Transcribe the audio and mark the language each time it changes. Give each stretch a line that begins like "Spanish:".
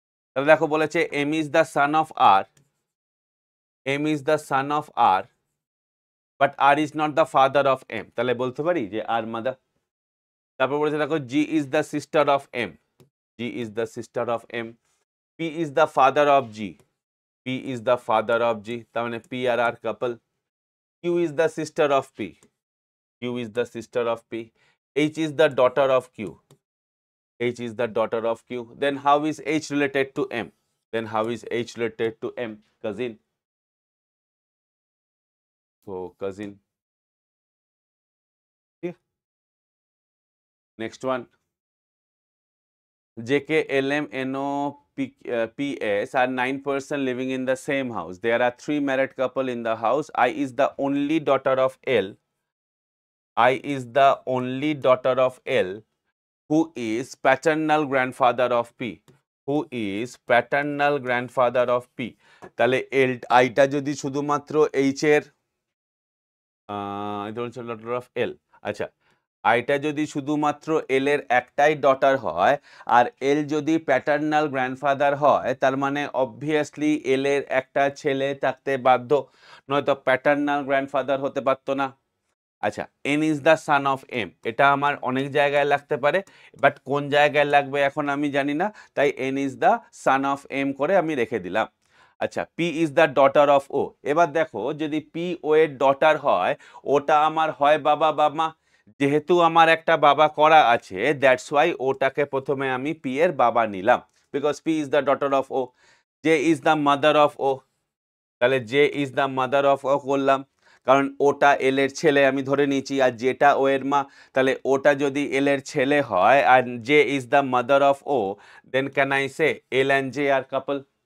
Bangla: তাহলে দেখো বলেছে
English: M is the son of R, M is the son of R but R is not the father of M,
Bangla: তাহলে বলতে পারি যে
English: R mother.
Bangla: তারপর বলেছে দেখো
English: G is the sister of M, G is the sister of M. P is the father of G, P is the father of G,
Bangla: তার মানে
English: P আর R couple. Q is the sister of P, Q is the sister of P. H is the daughter of Q, H is the daughter of Q. Then how is H related to M? Then how is H related to M? Cousin. So cousin. Yeah. Next one. JK, LM, NO, PS are 9 persons living in the same house. There are 3 married couple in the house. I is the only daughter of L. I is the only daughter of L who is paternal grandfather of P. Who is paternal grandfather of P.
Bangla: তাহলে L আইটা যদি শুধুমাত্র H এর
English: daughter of L,
Bangla: আচ্ছা আইটা যদি শুধুমাত্র L এর একটাই ডটার হয় আর L যদি প্যাটার্নাল গ্র্যান্ডফাদার হয় তার মানে অবভিয়াসলি L এর একটা ছেলে থাকতে বাধ্য, নয়তো প্যাটার্নাল গ্র্যান্ডফাদার হতে পারতো না। আচ্ছা,
English: N is the son of M,
Bangla: এটা আমার অনেক জায়গায় লাগতে পারে, বাট কোন জায়গায় লাগবে এখন আমি জানি না, তাই N is the son of M করে আমি রেখে দিলাম।
English: আচ্ছা, P is the daughter of O।
Bangla: এবার দেখো যদি P O এর ডটার হয়, ওটা আমার হয় বাবা বা মা, যেহেতু আমার একটা বাবা করা আছে দ্যাটস ওয়াই ওটাকে প্রথমে আমি P এর বাবা নিলাম, because
English: P is the daughter of O। J is the mother of O,
Bangla: তাহলে J is the mother of O করলাম, কারণ ওটা এল এর ছেলে আমি ধরে নিয়েছি, আর যেটা ও এর মা, তাহলে ওটা যদি এল এর ছেলে হয় আর
English: J is the mother of O, then can I say L and J are couple.